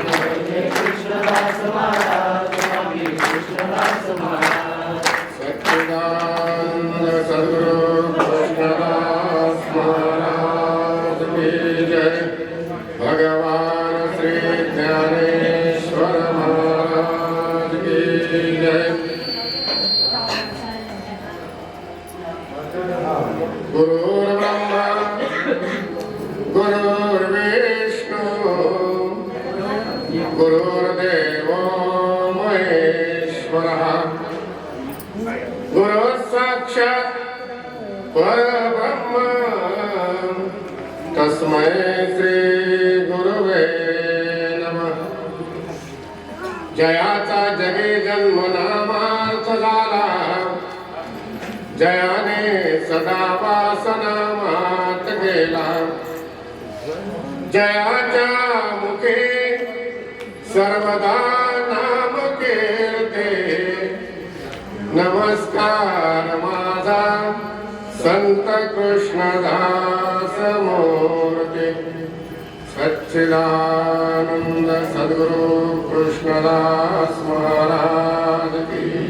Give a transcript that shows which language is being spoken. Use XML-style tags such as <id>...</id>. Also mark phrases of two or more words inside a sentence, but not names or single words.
<hi>जय कृष्णदास महाराज स्वामी कृष्णदास महाराज। सच्चिदानंद सद्गुरु कृष्णदास महाराज की जय। भगवान श्री ज्ञानेश्वर महाराज की जय।</hi> <sa>गुरुर्ब्रह्मा गुरुर्विष्णु गुरुर्देवो महेश्वरः गुरुः साक्षात् परब्रह्म तस्मै श्री गुरुवे नमः।</sa> <mr>जयाचा जगे जन्म नामार्थ झाला, जयाने सदा वासनामात गेला। जयाच्या मुखे सर्वदा नाम कीर्ते, नमस्कार माझा संत कृष्णदास मूर्ती।</mr> <hi>सच्चिदानंद सद्गुरु कृष्णदास महाराज की।</hi>